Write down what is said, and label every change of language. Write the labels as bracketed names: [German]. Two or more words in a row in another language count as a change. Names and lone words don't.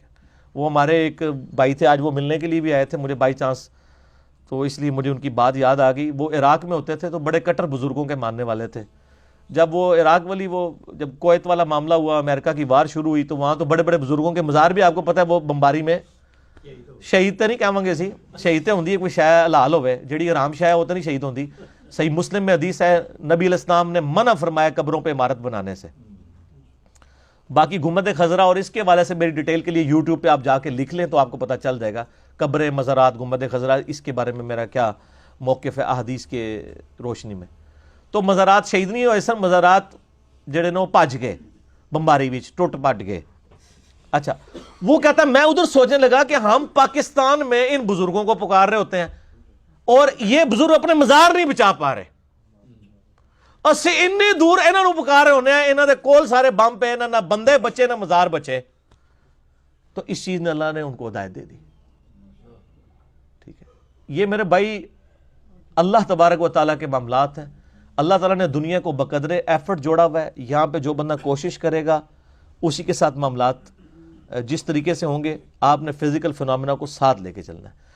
[Urdu] وہ ہمارے ایک بھائی تھے، آج وہ ملنے کے لیے بھی آئے تھے مجھے [English] by chance, [Urdu] تو اس لیے مجھے ان کی بات یاد آ گئی. وہ عراق میں ہوتے تھے تو بڑے کٹر بزرگوں کے ماننے والے تھے. جب وہ عراق والی جب کویت والا معاملہ ہوا، امریکہ کی وار شروع ہوئی، تو وہاں تو بڑے بڑے بزرگوں کے مزار بھی آپ کو پتہ ہے وہ بمباری میں [Punjabi] ਸ਼ਹੀਦ ਤਾਂ ਨਹੀਂ ਕਹਾਂਗੇ ਅਸੀਂ, ਸ਼ਹੀਦ ਤੇ ਹੁੰਦੀ ਹੈ ਕੋਈ ਸ਼ੈ ਹਲਾਲ ਹੋਵੇ, ਜਿਹੜੀ ਆਰਾਮ ਸ਼ੈ ਉਹ ਤਾਂ ਨਹੀਂ ਸ਼ਹੀਦ ਹੁੰਦੀ। [Urdu] صحیح مسلم میں حدیث ہے نبی [Arabic] علیہ السلام [Urdu] نے منع فرمایا قبروں پہ عمارت بنانے سے۔ باقی گنبد خضرا اور اس کے حوالے سے میری ڈیٹیل کے لیے یوٹیوب پہ آپ جا کے لکھ لیں تو آپ کو پتہ چل جائے گا قبریں، مزارات، گنبد خضرا، اس کے بارے میں میرا کیا موقف ہے احادیث کے روشنی میں۔ [Punjabi] تو مزارات شہید نہیں ہوئے سن، مزارات جڑے نے وہ بھج گئے بمباری وچ، ٹوٹ پٹ گئے۔ [Urdu] اچھا وہ کہتا ہے میں ادھر سوچنے لگا کہ ہم پاکستان میں ان بزرگوں کو پکار رہے ہوتے ہیں اور یہ بزرگ اپنے مزار نہیں بچا پا رہے، [Punjabi] اسی انی دور انہاں نوں پکار رہے ہونے ہیں، انہاں دے کول سارے بم پے، نہ بندے بچے نہ مزار بچے۔ [Urdu] تو اس چیز نے اللہ نے ان کو ہدایت دے دی۔ ٹھیک ہے، یہ میرے بھائی اللہ [Arabic] تبارک و تعالیٰ [Urdu] کے معاملات ہیں۔ اللہ تعالیٰ نے دنیا کو بقدر ایفرٹ جوڑا ہوا ہے، یہاں پہ جو بندہ کوشش کرے گا اسی کے ساتھ معاملات جس طریقے سے ہوں گے، آپ نے [English] physical phenomena [Urdu] کو ساتھ لے کے چلنا ہے۔